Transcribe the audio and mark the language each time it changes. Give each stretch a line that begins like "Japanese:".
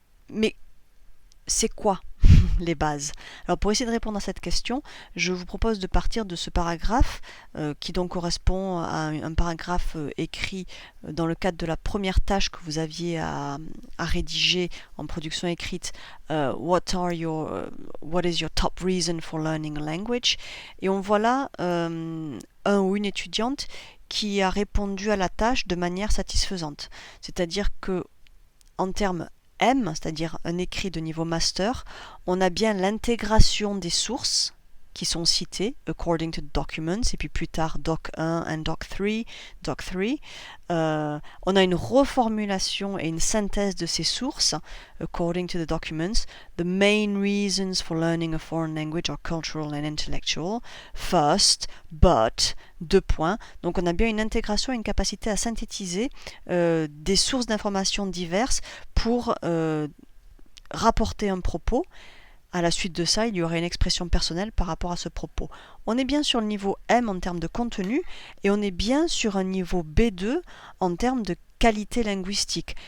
French: Mais c'est quoi les bases? Alors pour essayer de répondre à cette question, je vous propose de partir de ce paragraphe qui donc correspond à un paragraphe écrit dans le cadre de la première tâche que vous aviez à rédiger en production écrite.
English: What is your top reason for learning a language?
French: Et on voit là un ou une étudiante qui a répondu à la tâche de manière satisfaisante. C'est-à-dire que en termes M, c'est-à-dire un écrit de niveau master, on a bien l'intégration des sources qui sont citées,
English: according to documents,
French: et puis plus tard
English: doc 1 and doc 3.
French: On a une reformulation et une synthèse de ces sources,
English: according to the documents. The main reasons for learning a foreign language are cultural and intellectual. First, but,
French: deux points. Donc on a bien une intégration et une capacité à synthétiser des sources d'informations diverses pour rapporter un propos. À la suite de ça, il y aurait une expression personnelle par rapport à ce propos. On est bien sur le niveau M en termes de contenu et on est bien sur un niveau B2 en termes de qualité linguistique.